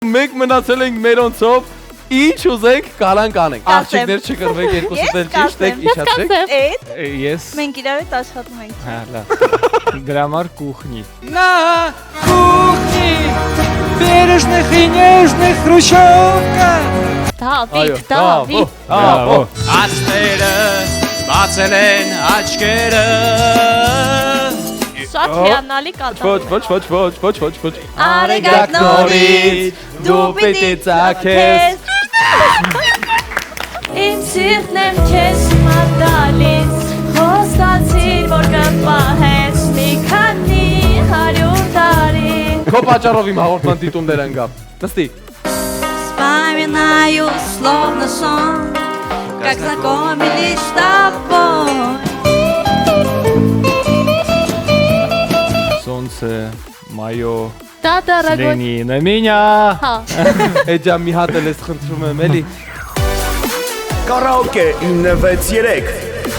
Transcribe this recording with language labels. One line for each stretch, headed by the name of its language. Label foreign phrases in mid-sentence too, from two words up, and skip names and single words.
Armenian: Մենք մնացել ենք մերոնցով, ինչ ուզենք կարանք անենք։ Աղջիկներ չկրվեք, երկուսդ էլ ճիշտ եք, իջացեք։ Ես Մենք իրար հետ աշխատում ենք։ հա լավ դրա համար կուխնի
Russian: На кухне бережных и нежных хрущевка
Armenian: Դավիթ Աստերը բացել են աչքերը Շատ հիանալի կատարում Ոչ Արեգակ նորից դու պիտի ծագես Իմ սիրտն եմ քեզ մատալից Խոստացիր, որ կպահես մի քանի 100 տարի Քո պատճառով իմ հաղորդման դիտումներ ընկավ Նստի
Russian: Вспоминаю словно сон Как знакомились с тобой Солнце мое Да, дорогой взгляни на меня
Armenian: Էջա մի հատ էլ ես խնդրում եմ էլի Կարաոկե 963